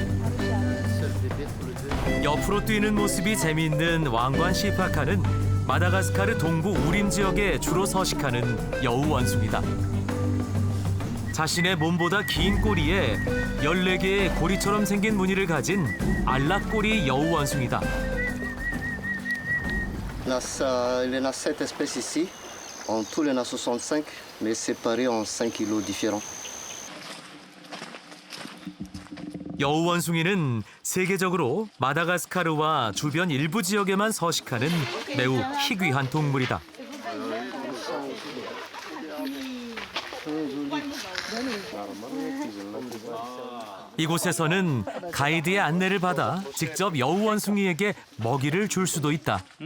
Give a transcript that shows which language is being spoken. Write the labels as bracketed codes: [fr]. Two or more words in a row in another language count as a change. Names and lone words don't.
[ko] 옆으로 뛰는 모습이 재미있는 왕관 시파카는 마다가스카르 동부 우림 지역에 주로 서식하는 여우 원숭이다. 자신의 몸보다 긴 꼬리에 14개의 고리처럼 생긴 무늬를 가진 알락꼬리 여우 원숭이다. [fr] Il y en a 7 espèces ici. En tout, il y en a 65, mais séparées en 5 îlots différents. [ko] 여우 원숭이는 세계적으로 마다가스카르와 주변 일부 지역에만 서식하는 매우 희귀한 동물이다. 이곳에서는 가이드의 안내를 받아 직접 여우 원숭이에게 먹이를 줄 수도 있다.